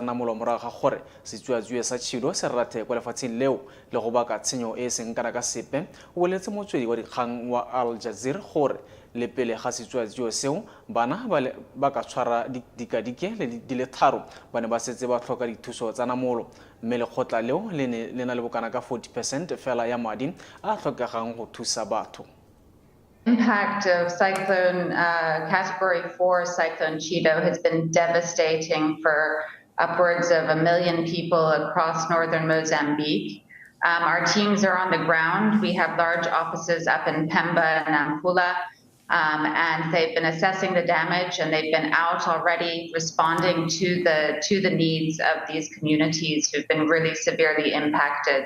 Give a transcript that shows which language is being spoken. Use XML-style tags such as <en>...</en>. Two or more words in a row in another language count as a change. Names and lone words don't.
<tn>namolo morago ga gore setsuatsue sa tshilo se rrathe kwa lefatsheng leo le go baka tshenyo e seng kana ka sepe o boletse motswedi wa dikgang wa Al Jazeera gore le pele ga setsuatsue seo bana ba ka tshwara dikadike di le tharo ba ne ba setse ba tlhoka dithuso tsa namolo mme lekgotla leo le na le bokana ka 40% fela ya madi a tlhokegang go thusa batho.</tn> <en>impact of cyclone category 4 cyclone Cheeto has been devastating for upwards of 1 million people across northern Mozambique. Our teams are on the ground. We have large offices up in Pemba and Nampula, and they've been assessing the damage, and they've been out already responding to the needs of these communities who've been really severely impacted.</en>